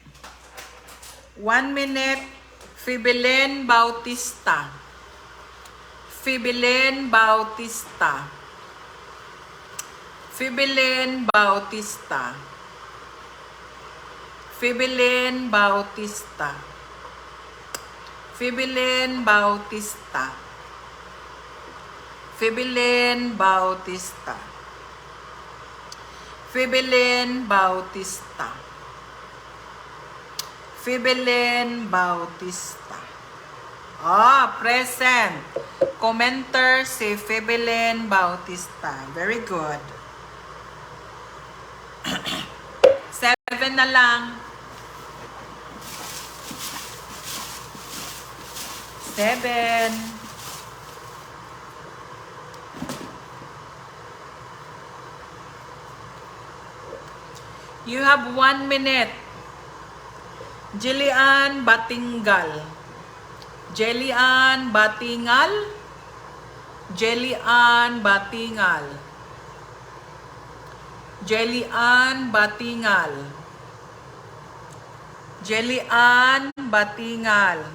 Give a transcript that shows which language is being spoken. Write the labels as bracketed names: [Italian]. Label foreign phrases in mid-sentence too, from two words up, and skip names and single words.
[English] 1 minute. Fibilen Bautista. Fibilen Bautista. Fibilen Bautista. Fibilen Bautista. Fibilen Bautista. Fibilen Bautista. Fibilen Bautista. Fibilen Bautista. Ah, present. [Filipino] Commenter si Fibilen Bautista. [English] Very good. [Filipino] 7 na lang. 7. [English] You have 1 minute. Jillian Batingal. Jillian Batingal. Jillian Batingal. Jillian Batingal. Jillian Batingal.